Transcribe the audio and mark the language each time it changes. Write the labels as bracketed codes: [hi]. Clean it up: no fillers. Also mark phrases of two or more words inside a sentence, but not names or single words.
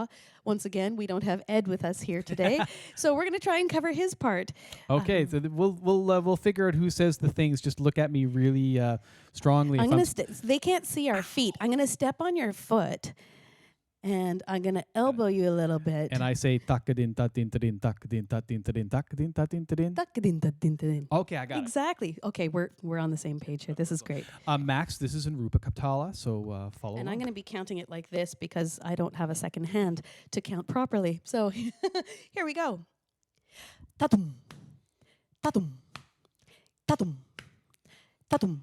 [en] Once again, we don't have Ed with us here today, so we're going to try and cover his part. Okay, so we'll figure out who says the things. Just look at me really strongly. I'm going to. They can't see our feet. I'm going to step on your foot, And I'm going to elbow you a little bit. And I say takadin tatin tadin takadin tatin tadin takadin tatin tadin. Takadin-ta-din-ta-din. Okay, I got Exactly. Okay, we're on the same page here. This is great. it. Max, this is in Rupa Kaptala, so follow. And I'm along. going to be counting it like this because I don't have a second hand to count properly. So here we go. Tatum. Tatum. Tatum. Tatum.